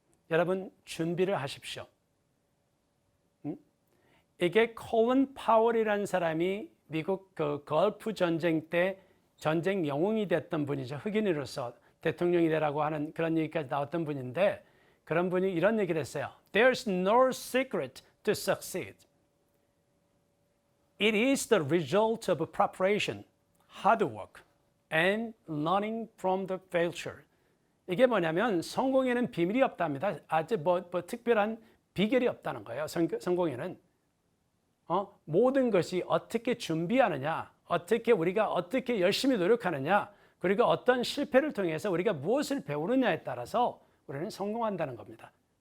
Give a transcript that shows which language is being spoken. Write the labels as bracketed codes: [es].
[ko] 여러분 준비를 하십시오. 이게 콜린 파월이라는 사람이 미국 그 걸프 전쟁 때 전쟁 영웅이 됐던 분이죠. 흑인으로서 대통령이 되라고 하는 그런 얘기까지 나왔던 분인데 그런 분이 이런 얘기를 했어요. [en] There's no secret to succeed. It is the result of preparation, hard work, and learning from the failure. [ko] 이게 뭐냐면 성공에는 비밀이 없답니다. 아주 뭐 특별한 비결이 없다는 거예요. 성공에는 모든 것이 어떻게 준비하느냐, 우리가 어떻게 열심히 노력하느냐, 그리고 어떤 실패를 통해서 우리가 무엇을 배우느냐에 따라서 우리는 성공한다는 겁니다.